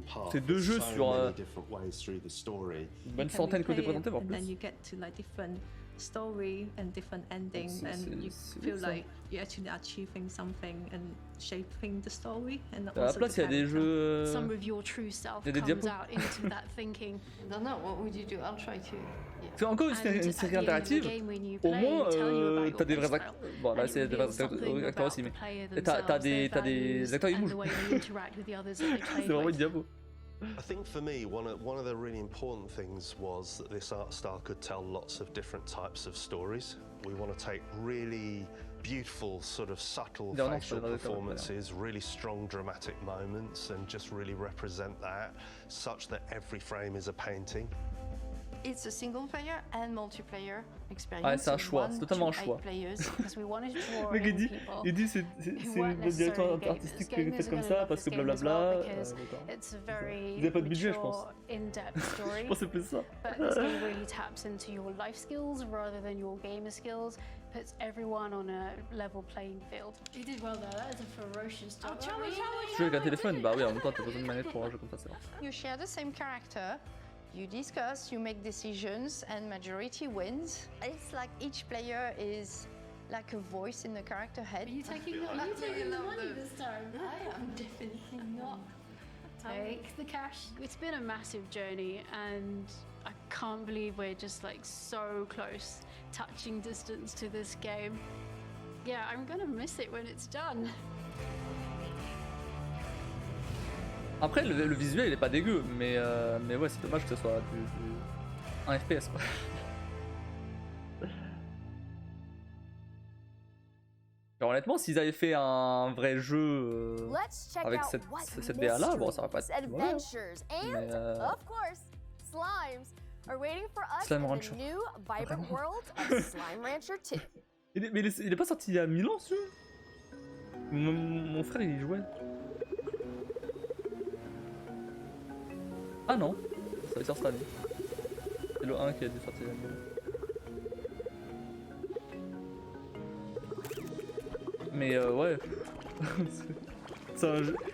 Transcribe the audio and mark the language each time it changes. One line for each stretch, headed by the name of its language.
French: C'est deux jeux sur une bonne centaine qui ont été présentés, voire plus.
English: Story and different endings, and you feel like you're actually achieving something and shaping the story. And
French: à la place, il y a des jeux.
English: Some of your true self comes out into that thinking. I don't know, what would you do? I'll try to.
French: C'est encore une série interactive. Au moins, t'as des vrais acteurs. Bon, là, c'est des vrais acteurs aussi, mais t'as des acteurs qui bougent. C'est vraiment une diabo.
English: I think for me, one of the really important things was that this art style could tell lots of different types of stories. We want to take really beautiful, sort of subtle facial performances, really strong dramatic moments, and just really represent that, such that every frame is a painting. It's a single player and multiplayer experience.
French: Ah, c'est un choix, c'est totalement un choix. Le mec il dit c'est une direction artistique qui est faite comme ça parce que blablabla. Il n'y a pas de budget, je pense. Je pense que c'est plus ça.
English: But this game really taps into your life skills rather than your gamer skills. Puts everyone on a level playing field. You did well there. That is a ferocious job.
French: Tu joues avec un téléphone, bah oui, en même temps t'as besoin de manette pour un jeu comme ça, c'est vrai.
English: You share the same character. You discuss, you make decisions, and majority wins. It's like each player is like a voice in the character head. Are you taking the money this time? I am definitely not. Take the cash. It's been a massive journey, and I can't believe we're just like so close, touching distance to this game. Yeah, I'm gonna miss it when it's done.
French: Après, le visuel il est pas dégueu, mais ouais, c'est dommage que ce soit un FPS quoi. Alors, honnêtement, s'ils avaient fait un vrai jeu avec cette DA là, bon, ça va pas être. Mais
English: Slimes are waiting for us Slime in Rancher. the new vibrant world of Slime Rancher 2.
French: Mais il est pas sorti il y a 1000 ans ce jeu. Mon frère il y jouait. Ah non, ça va sortir cette année. C'est le 1 qui a dû sortir il y a 1000 ans. Mais ouais. C'est un jeu.